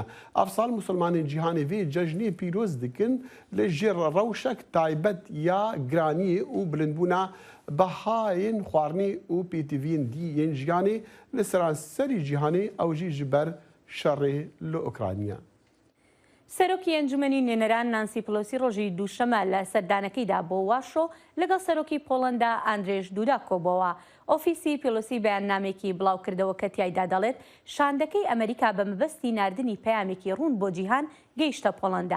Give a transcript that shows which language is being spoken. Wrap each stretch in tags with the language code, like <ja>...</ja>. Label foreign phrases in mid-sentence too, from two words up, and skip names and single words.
<ku>Ev sal musulmanên cîhanê vê cejnê pîroz dikin li jê rewşek taybet ya giraniyê û bilindbûna behayên xwarinê û pêtiviyên dîyên jiyanê li seranserî cîhanê ew jî ji ber şerê li Ukrayna.</ku> <ckb>سەرۆکی ئەنجومەنی نوێنەران نانسی پلۆسی ڕۆژی دووشەمە لە سەردانەکەیدا بۆ واشۆ لەگەڵ سەرۆکی پۆڵەندا ئاندرێژ دوودا کۆبەوە. ئۆفیسی پیلۆسی بەیاننامێکی بڵاو کردەوە کە تیایدا دەڵێت شاندەکەی ئەمریکا بە مەبەستی ناردنی پەیامێکی ڕوون بۆ جیهان گەیشتە پۆڵەندا.</ckb>